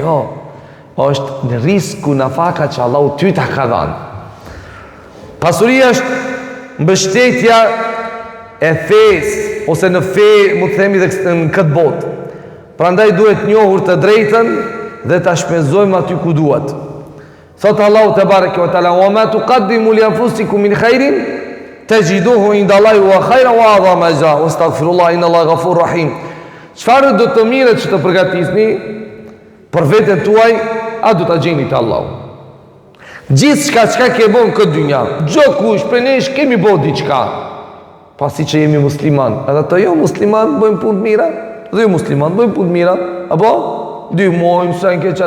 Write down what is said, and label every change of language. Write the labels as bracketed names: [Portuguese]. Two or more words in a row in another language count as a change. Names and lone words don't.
[Albanian] Jo, është në risku nafaka që Allahu ty ta ka dhënë. Pasuria është mbështetja e fesë, ose në fe, mu të themi dhe në këtë botë. Prandaj duhet njohur të drejtën dhe ta shpenzojmë aty ku duhet. Thotë Allahu [Arabic] تبارك وتعالى: "وما تقدموا لأنفسكم من خير تجدوه عند الله وخيرا وأعظم أجرا واستغفروا الله إن الله غفور رحيم." [Albanian] Çfarë do të mirët që të përgatisni për veten tuaj, a do ta gjeni te Allahu. Gjithçka çka ke bën këtë dynja, çdo kush prej nesh kemi bërë diçka. Pasi që jemi musliman, edhe të jo musliman bëjmë punë të mira, dhe jo musliman bëjmë punë të mira, apo 2 muaj sa në keqat.